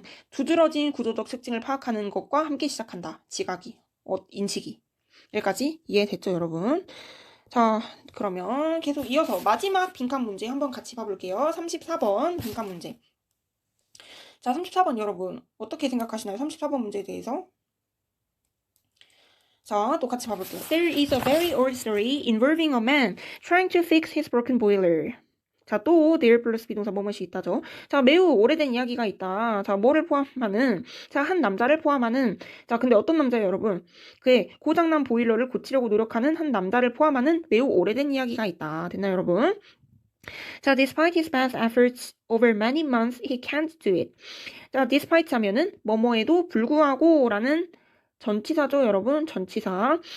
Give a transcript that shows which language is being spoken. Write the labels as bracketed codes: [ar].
[ko] 두드러진 구조적 특징을 파악하는 것과 함께 시작한다. 지각이, 인식이. 여기까지 이해됐죠, 여러분? 자, 그러면 계속 이어서 마지막 빈칸 문제 한번 같이 봐볼게요. 34번 빈칸 문제. 자, 34번 여러분 어떻게 생각하시나요? 34번 문제에 대해서. 자, 또 같이 봐볼게요. [en] There is a very old story involving a man trying to fix his broken boiler. [ko] 자, 또 there 플러스 비동사 뭐뭐시 있다죠. 자, 매우 오래된 이야기가 있다. 자, 뭐를 포함하는? 자, 한 남자를 포함하는. 자, 근데 어떤 남자예요, 여러분? 그의 고장난 보일러를 고치려고 노력하는 한 남자를 포함하는 매우 오래된 이야기가 있다. 됐나요, 여러분? [en] 자, despite his best efforts over many months, he can't do it. [ko] 자, despite 하면은 뭐뭐에도 불구하고라는 전치사죠, 여러분. 전치사.